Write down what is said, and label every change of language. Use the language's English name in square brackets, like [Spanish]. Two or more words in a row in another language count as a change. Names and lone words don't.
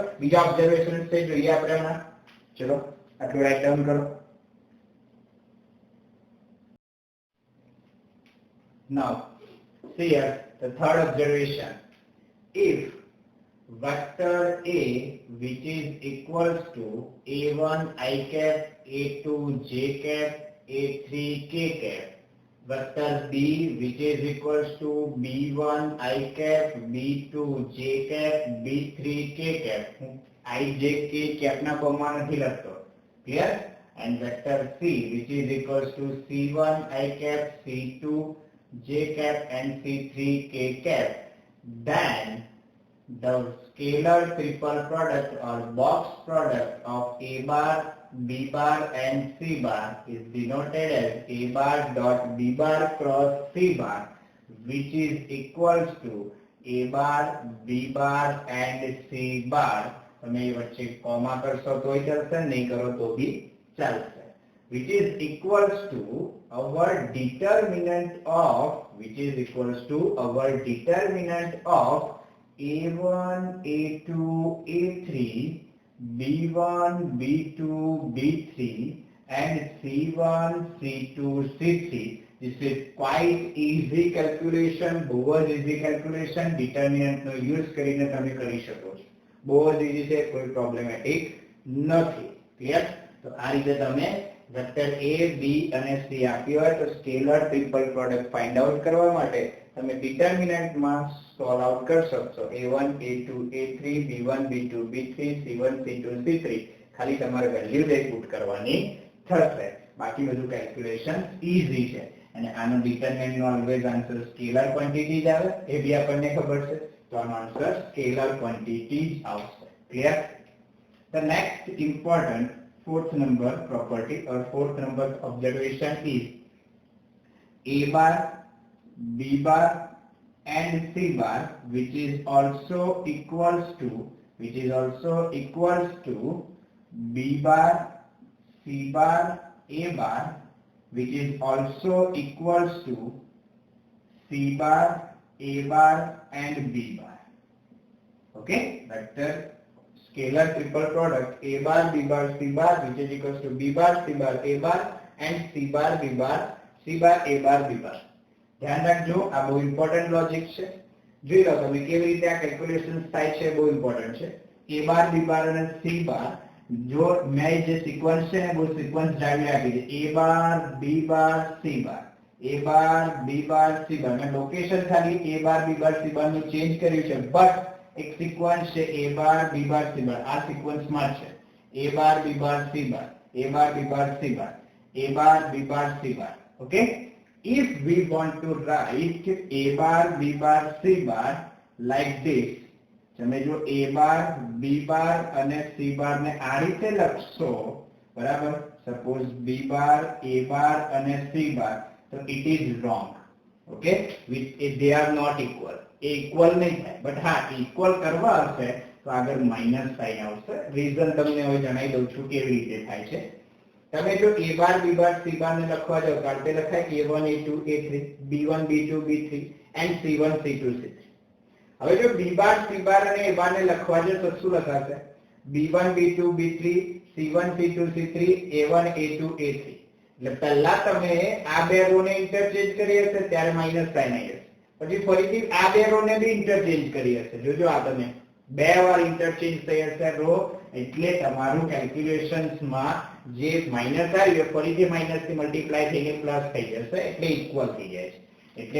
[Gujarati] બીજા ઓબ્ઝર્વેશન છે જોઈએ આપણે હમણાં. ચલો આટલું રાઇટ ડાઉન કરો. [English] Now see here the third observation. If vector A, which is equals to a1 I cap, a2 j cap, a3 k cap, vector B, which is equals to b1 I cap, b2 j cap, b3 k cap. [Gujarati] I j k cap ના ફોર્મમાં નથી લખતો, [English] clear? And vector C, which is equals to c1 I cap, c2 j cap and c3 k cap. Then the scalar triple product or box product of a bar, b bar and c bar is denoted as a bar dot b bar cross c bar, which is equals to a bar, b bar and c bar. [Gujarati] તમે વચ્ચે કોમા કરશો તોય ચાલશે, નહીં કરો તો બી ચાલશે. [English] Which is equals to our determinant of, which is equals to our determinant of a1, a2, a3, b1, b2, b3 and c1, c2, c3. This is quite easy calculation, [Gujarati] બહુ જ [English] easy calculation. [Gujarati] determinant નો use કરીને તમે કરી શકો છો. બહુ જ easy છે, કોઈ problematic નથી. ક્લિયર? તો આ રીતે તમે વેક્ટર a, b અને c આપ્યું હોય તો [English] scalar triple product find out [Gujarati] કરવા માટે તમે ડિટર્મિનન્ટમાં [English] solve out [Gujarati] કરી શકશો. a1, a2, a3, b1, b2, b3, c1, c2, c3. ખાલી તમારે વેલ્યુ જ પુટ કરવાની થશે. બાકી બધું [English] calculation easy [Gujarati] છે. અને આનો ડિટર્મિનન્ટનો [English] always answer scalar quantity [Gujarati] જ આવે, એ બી આપણને ખબર છે. તો આનો [English] answer scalar quantity [Gujarati] જ આવશે. ક્લિયર? [English] The next important fourth number property or fourth number observation is a bar, b bar and c bar, which is also equals to b bar, c bar, a bar, which is also equals to c bar, a bar and b bar. Okay, vector scalar triple product a bar, b bar, c bar, which is equals to b bar, c bar, a bar and c bar, b bar, c bar, a bar, b bar. [Gujarati] ધ્યાન રાખજો, આ બહુ [English] important logic [Gujarati] છે. જોઈ લો તમે કેવી રીતે આ કેલ્ક્યુલેશન્સ થાય છે, બહુ ઇમ્પોર્ટન્ટ છે. a bar, b bar અને c bar, જો મેં જે સિક્વન્સ છે ને બહુ સિક્વન્સ જાળવી રાખી છે. a bar, b bar, c bar, a bar, b bar, c bar. મેં લોકેશન ખાલી a bar, b bar, c bar નું ચેન્જ કર્યું છે, બટ એક સિક્વન્સ છે a bar, b bar, c bar. આ સિક્વન્સમાં છે a bar, b bar, c bar, a bar, b bar, c bar, a bar, b bar, c bar. [English] Okay? If we want to write a bar, b bar, c bar like this, [Gujarati] તમે જો a bar, b bar અને c bar ને આ રીતે લખશો, બરાબર? સપોઝ b bar, a bar અને c bar, તો [English] it is wrong. [Gujarati] ઓકે [English] they are not equal [Gujarati] એ ઇક્વલ નહીં થાય બટ હા ઇક્વલ કરવા હશે તો આગળ [English] minus sign [Gujarati] આવશે રીઝન તમને હવે જણાવી દઉં છું કેવી રીતે થાય છે તમે જો a બાર b બાર c બાર ને લખવા જાવ તો તે લખાય a1 a2 a3 b1 b2 b3 and c1 c2 c3 હવે જો b બાર c બાર અને a બાર ને લખવા જાવ તો શું લખાશે b1 b2 b3 c1 c2 c3 a1 a2 a3 એટલે પહેલા તમે આ બે રો ને ઇન્ટરચેન્જ કરી હશે ત્યારે [English] minus sign [Gujarati] આવી હશે પછી ફરીથી આ બે રો ને બી ઇન્ટરચેન્જ કરી હશે જોજો આ તમે બે વાર ઇન્ટરચેન્જ થઈ હશે રો એટલે તમારું કેલ્ક્યુલેશન્સ માં જે માઈનસ આવ્યું ફરીથી માઈનસ થી મલ્ટીપ્લાય થઈને પ્લસ થઈ જશે એટલે ઇક્વલ થઈ જાય છે એટલે